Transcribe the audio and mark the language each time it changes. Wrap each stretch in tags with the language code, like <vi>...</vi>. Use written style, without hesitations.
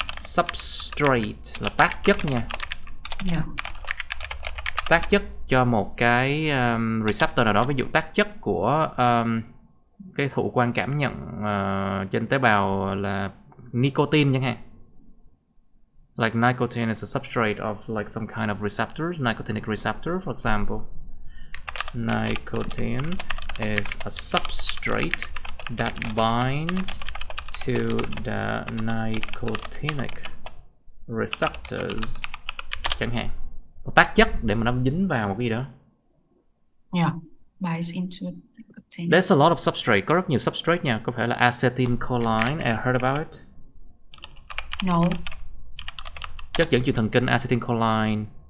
<vi>Substrate là tác chất nha.</vi> <en>Yeah.</en> <vi>Tác chất cho một cái receptor nào đó, ví dụ tác chất của cái thụ quan cảm nhận trên tế bào là nicotine chẳng hạn.</vi> <en>Like nicotine is a substrate of like some kind of receptors, nicotinic receptor, for example. Nicotine is a substrate that binds to the nicotinic receptors,</en> <vi>chẳng hạn. Một tác chất để mà nó dính vào một cái gì đó.</vi> <en>Yeah, binds into nicotine. There's a lot of substrate,</en> <vi>có rất nhiều substrate nha. Có phải là acetylcholine,</vi> <en>I heard about it? No.</en> <vi>Chất dẫn truyền thần kinh, acetylcholine.</vi>